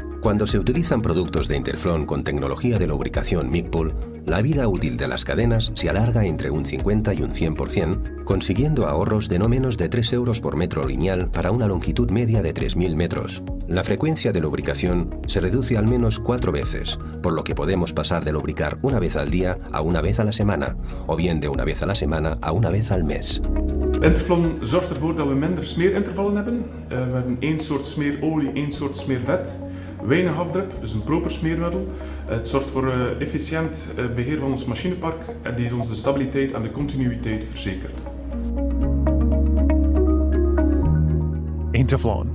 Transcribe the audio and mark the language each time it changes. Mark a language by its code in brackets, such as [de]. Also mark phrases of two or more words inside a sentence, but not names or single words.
[es] Cuando se utilizan productos de Interflon con tecnología de lubricación MIGPOL, la vida útil de las cadenas se alarga entre un 50 y un 100%, consiguiendo ahorros de no menos de 3 euros por metro lineal para una longitud media de 3.000 metros. La frecuencia de lubricación se reduce al menos 4 veces, por lo que podemos pasar de lubricar una vez al día a una vez a la semana, o bien de una vez a la semana a una vez al mes. [nl] Interflon zorgt ervoor dat we minder smeerintervallen hebben. We hebben één soort smeerolie, één soort smeervet. Weinig afdruk, dus een proper smeermiddel. Het zorgt voor efficiënt beheer van ons machinepark en die ons de stabiliteit en de continuïteit verzekert. Interflon.